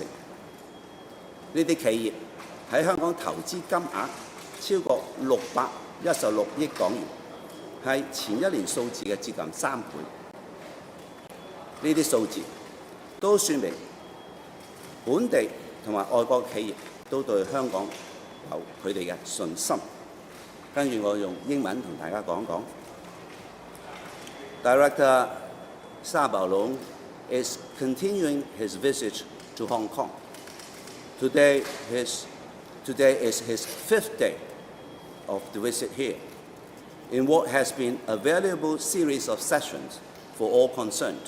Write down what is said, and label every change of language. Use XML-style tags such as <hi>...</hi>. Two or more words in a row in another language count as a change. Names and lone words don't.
<yue>呢啲企業喺香港投資金額超過616億港元， 係前一年數字嘅接近3倍。呢啲數字都説明本地同埋外國企業都對香港有佢哋嘅信心。跟住我用英文同大家講講。</yue> <en>Director Sa Baolong is continuing his visit to Hong Kong. Today is his 5th day of the visit here, in what has been a valuable series of sessions for all concerned.</en>